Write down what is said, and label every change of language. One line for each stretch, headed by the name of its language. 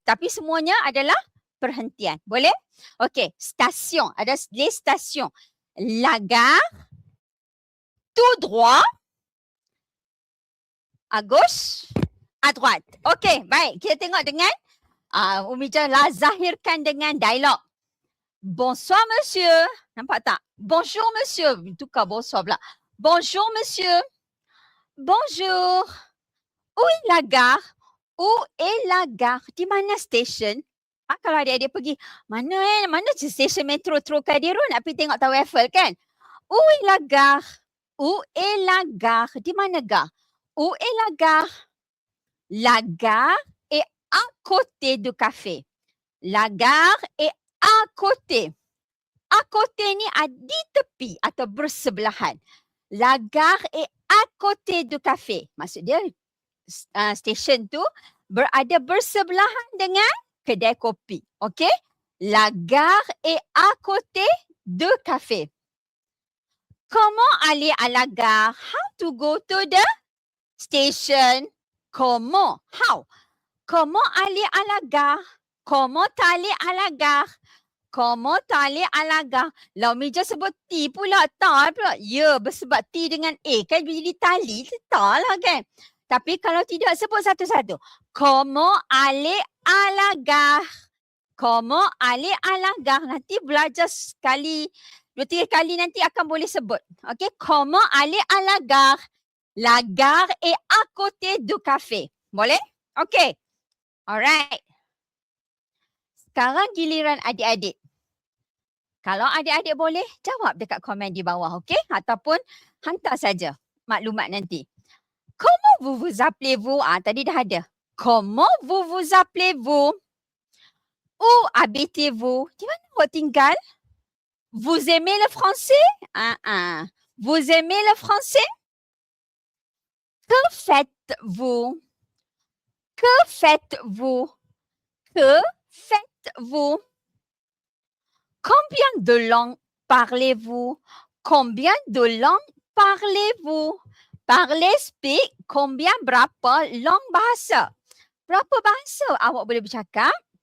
Malay: Tapi semuanya adalah perhentian. Boleh? Okey, station. Ada
French: les stations. La gare, tout droit, à gauche, à droite.
Malay: Okey, baik. Kita tengok dengan Umi lah zahirkan dengan dialog.
French: Bonsoir monsieur.
Malay: Nampak tak?
French: Bonjour monsieur.
Malay: Tukar bonsoir pula.
French: Bonjour monsieur. Bonjour. Où est la gare? Où est la gare?
Malay: Di mana station? Kalau adik-adik pergi, mana je station metro Trocadero nak pergi tengok Tower Eiffel kan?
French: Où est la gare? Où est la gare?
Malay: Di mana gare?
French: Où est la gare? La gare est à côté du café. La gare est à côté. À côté
Malay: ni di tepi atau bersebelahan.
French: La gare est à côté du café.
Malay: Maksud dia station tu berada bersebelahan dengan kedai kopi. Okay?
French: La gare est à côté du café. Comment aller à la gare?
English: How to go to the station?
French: Comment?
English: How?
French: Comment aller à la gare? Comment aller à la gare? Comment aller à la gare?
Malay: Lah Mija sebut T pula, ta pula. Ya, sebab T dengan A kan jadi tali, ta lah kan. Tapi kalau tidak sebut satu-satu.
French: Comment aller à la gare? Comment aller à la gare?
Malay: Nanti belajar sekali, 2-3 kali nanti akan boleh sebut.
French: Okay, comment aller à la gare? La gare est à côté du café.
Malay: Boleh? Okay. Alright. Sekarang giliran adik-adik. Kalau adik-adik boleh, jawab dekat komen di bawah, okey? Ataupun hantar saja maklumat nanti.
French: Comment vous vous appelez-vous? Tadi dah ada. Comment vous vous appelez-vous? Où habitez-vous?
Malay: Di mana awak tinggal?
French: Vous aimez le français? Vous aimez le français? Que faites-vous? Que faites-vous? Que faites-vous? Combien de langues parlez-vous? Combien de langues parlez-vous?
Malay: Parler, speak, combien berapa long bahasa? Berapa bahasa awak boleh bercakap?